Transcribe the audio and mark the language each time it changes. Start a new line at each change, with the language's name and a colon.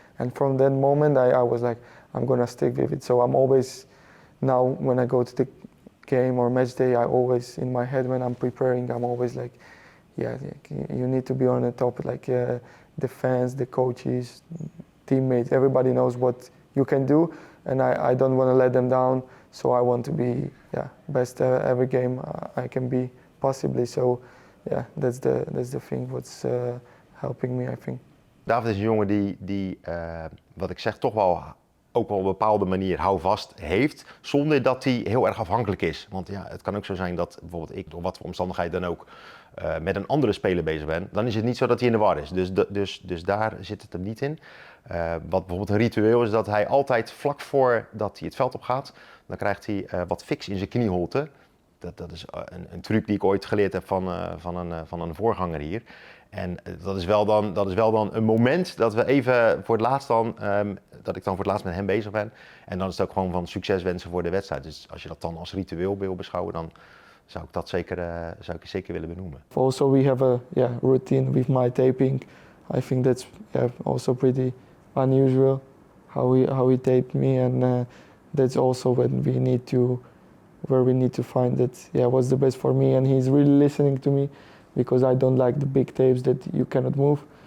English: And from that moment I was like, I'm gonna stick with it. So I'm always, now when I go to the game or match day, I always, in my head when I'm preparing, I'm always like, you need to be on the top, like the fans, the coaches, teammates, everybody knows what you can do, and I don't want to let them down, so I want to be best every game I can be possibly. So that's the thing what's helping me, I think.
Dutch: David is een jongen die wat ik zeg, toch wel ook wel op een bepaalde manier houvast heeft, zonder dat hij heel erg afhankelijk is. Want ja, het kan ook zo zijn dat bijvoorbeeld ik, door wat voor omstandigheden dan ook, met een andere speler bezig ben. Dan is het niet zo dat hij in de war is. Dus daar zit het hem niet in. Wat bijvoorbeeld een ritueel is, dat hij altijd vlak voordat hij het veld op gaat, dan krijgt hij wat fix in zijn knieholte. Dat is een truc die ik ooit geleerd heb van een voorganger hier. En dat is wel dan een moment dat we even voor het laatst dat ik dan voor het laatst met hem bezig ben. En dan is het ook gewoon van succes wensen voor de wedstrijd. Dus als je dat dan als ritueel wil beschouwen, zou ik dat zeker willen benoemen.
English: Also we have a routine with my taping. I think that's also pretty unusual how he taped me, and that's also when we need to find that what's the best for me, and he's really listening to me because I don't like the big tapes that you cannot move.